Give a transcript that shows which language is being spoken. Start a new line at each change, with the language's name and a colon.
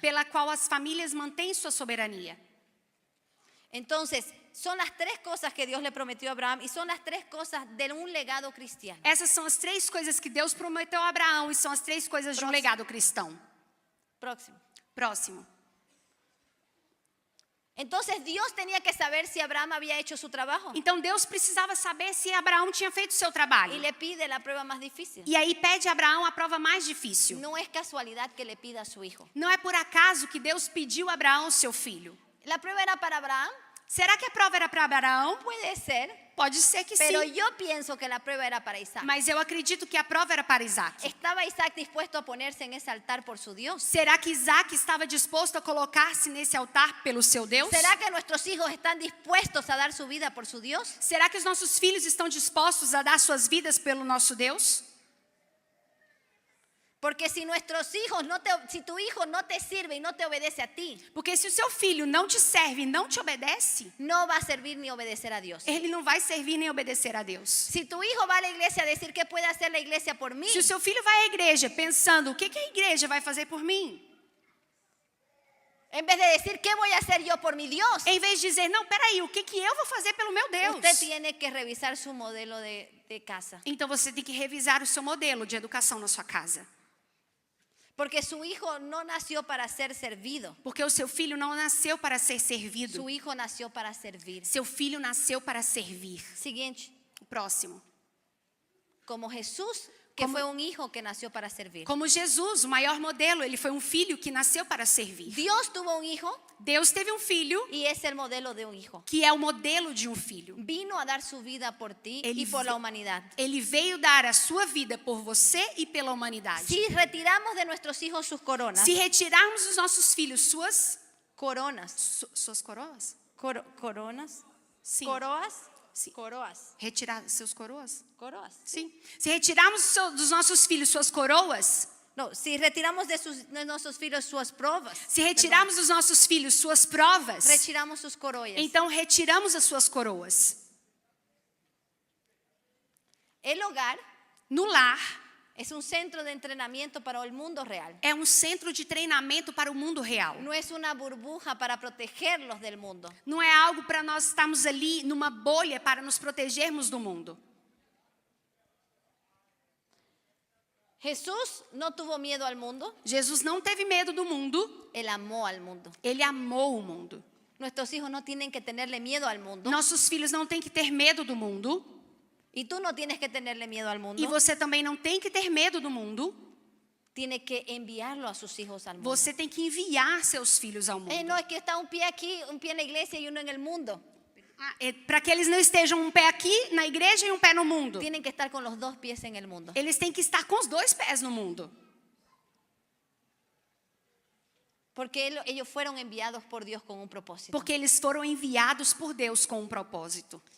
Portuguese: pela qual as famílias mantêm sua soberania.
Spanish: Entonces, son las tres cosas que Dios le prometió a Abraham y son las tres cosas de un legado cristiano.
Portuguese: Essas são as três coisas que Deus prometeu a Abraão e são as três coisas de um legado cristão.
Spanish: Próximo.
Portuguese: Próximo.
Spanish: Entonces, Dios tenía que saber si Abraham había hecho su trabajo
Portuguese: Então Deus precisava saber se Abraão tinha feito o seu trabalho.
Spanish: y le pide la prueba más difícil.
Portuguese: E aí pede a Abraão a prova mais difícil.
Spanish: No es casualidad que le pida a su hijo.
Portuguese: Não é por acaso que Deus pediu a Abraão seu filho.
Spanish: La prueba era para Abraham,
Portuguese: Será que a prova era para Abraão?
Spanish: puede ser,
Portuguese: Pode ser que
Spanish: pero
Portuguese: sim.
Spanish: yo pienso que la prueba era para Isaac.
Portuguese: Mas eu acredito que a prova era para Isaac.
Spanish: ¿Estaba Isaac dispuesto a ponerse en ese altar por su Dios?
Portuguese: Será que Isaac estava disposto a colocar-se nesse altar pelo seu Deus?
Spanish: ¿Será que nuestros hijos están dispuestos a dar su vida por su Dios?
Portuguese: Será que os nossos filhos estão dispostos a dar suas vidas pelo nosso Deus?
Spanish: Porque si nuestros hijos si tu hijo no te sirve y no te obedece a ti,
Portuguese: Porque se o seu filho não te serve e não te obedece,
Spanish: no va a servir ni obedecer a Dios.
Portuguese: ele não vai servir nem obedecer a Deus.
Spanish: Si tu hijo va a la iglesia a decir qué puede hacer la iglesia por mí,
Portuguese: Se o seu filho vai à igreja pensando, o que a igreja vai fazer por mim?
Spanish: en vez de decir qué voy a hacer yo por mi Dios,
Portuguese: Em vez de dizer, não, peraí, o que eu vou fazer pelo meu Deus?
Spanish: usted tiene que revisar su modelo de casa.
Portuguese: Então você tem que revisar o seu modelo de educação na sua casa.
Spanish: Porque su hijo no nació para ser servido,
Portuguese: Porque o seu filho não nasceu para ser servido.
Spanish: su hijo nació para servir.
Portuguese: Seu filho nasceu para servir.
Spanish: Siguiente,
Portuguese: O próximo.
Spanish: como Jesús, que fue un hijo que nació para servir.
Portuguese: Como Jesus, o maior modelo, ele foi um filho que nasceu para servir.
Spanish: Dios tuvo un hijo
Portuguese: Deus teve um filho
Spanish: y es el modelo de un hijo.
Portuguese: que é o modelo de um filho.
Spanish: Vino a dar su vida por ti Él y por la ve- humanidad.
Portuguese: Ele veio dar a sua vida por você e pela humanidade.
Spanish: Si retiramos de nuestros hijos sus coronas,
Portuguese: Se retirarmos dos nossos filhos suas suas coroas?
Spanish: coronas,
Portuguese: Sim. coroas, Sim. coroas, Retirar seus coroas? coroas. Sim. Se retirarmos dos nossos filhos suas coroas,
Spanish: No, si retiramos de nuestros hijos sus pruebas,
Portuguese: se retirarmos dos nossos filhos suas provas,
Spanish: retiramos sus coroas.
Portuguese: então retiramos as suas coroas.
Spanish: El hogar
Portuguese: No lar
Spanish: es un centro de entrenamiento para el mundo real.
Portuguese: é um centro de treinamento para o mundo real.
Spanish: No es una burbuja para protegerlos del mundo.
Portuguese: Não é algo para nós estarmos ali numa bolha para nos protegermos do mundo.
Spanish: Jesús no tuvo miedo al mundo,
Portuguese: Jesus não teve medo do mundo,
Spanish: él amó al mundo.
Portuguese: ele amou o mundo.
Spanish: Nuestros hijos no tienen que tenerle miedo al mundo.
Portuguese: Nossos filhos não têm que ter medo do mundo,
Spanish: Y tú no tienes que tenerle miedo al mundo.
Portuguese: e você também não tem que ter medo do mundo.
Spanish: Tiene que enviarlo a sus hijos al mundo.
Portuguese: Você tem que enviar seus filhos ao mundo.
Spanish: No es que está un pie aquí, un pie en la iglesia y uno en el mundo.
Portuguese: Para que eles não estejam um pé aqui na igreja e um pé no mundo.
Spanish: Tienen que estar con los dos pies en el mundo.
Portuguese: Eles têm que estar com os dois pés no mundo.
Spanish: Porque ellos fueron enviados por Dios con un propósito.
Portuguese: Porque eles foram enviados por Deus com um propósito.